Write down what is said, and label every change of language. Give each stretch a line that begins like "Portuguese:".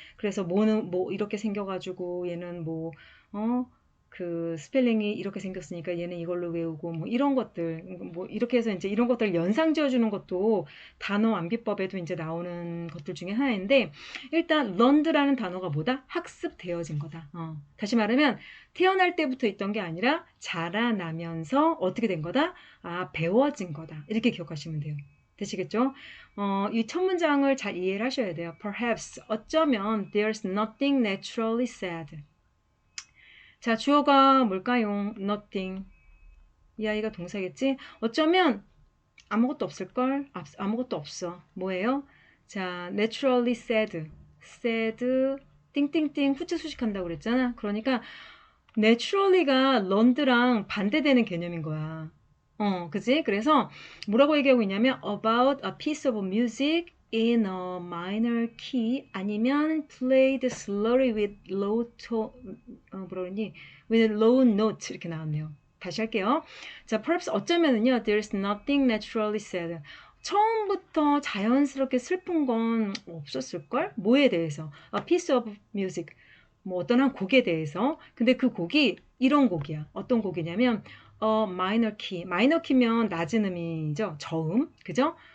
Korean: 그래서 뭐는 뭐 이렇게 생겨가지고 얘는 뭐 그 스펠링이 이렇게 생겼으니까 얘는 이걸로 외우고 뭐 이런 것들 뭐 이렇게 해서 이제 이런 것들을 연상 지어주는 것도 단어 암기법에도 이제 나오는 것들 중에 하나인데 일단 learned라는 단어가 뭐다? 학습되어진 거다. 다시 말하면 태어날 때부터 있던 게 아니라 자라나면서 어떻게 된 거다? 배워진 거다. 이렇게 기억하시면 돼요. 되시겠죠? 이 첫 문장을 잘 이해를 하셔야 돼요.
English: Perhaps 어쩌면 there's nothing naturally sad.
Korean: 자, 주어가 뭘까요? Nothing. 이 아이가 동사겠지? 어쩌면 아무것도 없을걸? 아무것도 없어. 뭐예요? 자, naturally sad. sad, 띵띵띵, 후치 수식한다고 그랬잖아. 그러니까 naturally가 learned랑 반대되는 개념인 거야. 그지? 그래서 뭐라고 얘기하고 있냐면
English: about a piece of music in a minor key 아니면 played slowly with low tone
Korean: 뭐라 그러니?
English: with low note
Korean: 이렇게 나왔네요. 다시 할게요.
English: 자, perhaps 어쩌면은요, there's nothing naturally sad.
Korean: 처음부터 자연스럽게 슬픈 건 없었을걸? 뭐에 대해서?
English: A piece of music.
Korean: 뭐 어떤 한 곡에 대해서. 근데 그 곡이 이런 곡이야. 어떤 곡이냐면,
English: minor key.
Korean: 마이너 키면 낮은 음이죠. 저음. 그죠?